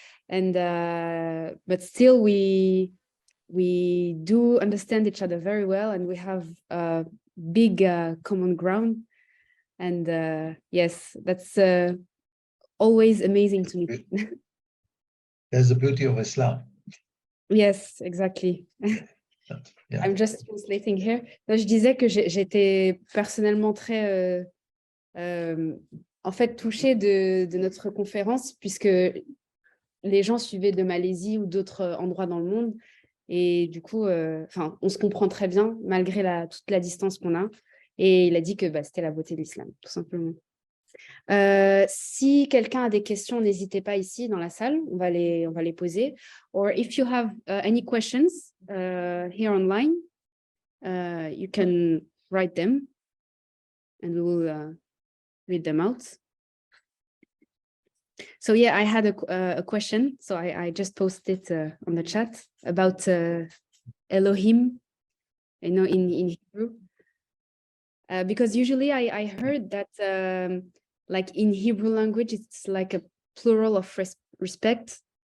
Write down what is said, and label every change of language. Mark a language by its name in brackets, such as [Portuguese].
[English] And but still we do understand each other very well, and we have a big common ground. And yes, that's always amazing to me. There's the beauty of Islam. Yes, exactly. Yeah. I'm just translating here. [French] Donc, je disais que j'étais personnellement très en fait touchée de notre conférence, puisque les gens suivaient de Malaisie ou d'autres endroits dans le monde. Et du coup, on se comprend très bien, malgré toute la distance qu'on a. Et il a dit que c'était la beauté de l'islam, tout simplement. Si quelqu'un a des questions, n'hésitez pas ici dans la salle, on va les poser. [English] Or if you have any questions here online, you can write them and we will read them out. So yeah, I had a question, so I just posted it on the chat about Elohim, in Hebrew, because usually I heard that like in Hebrew language, it's like a plural of respect.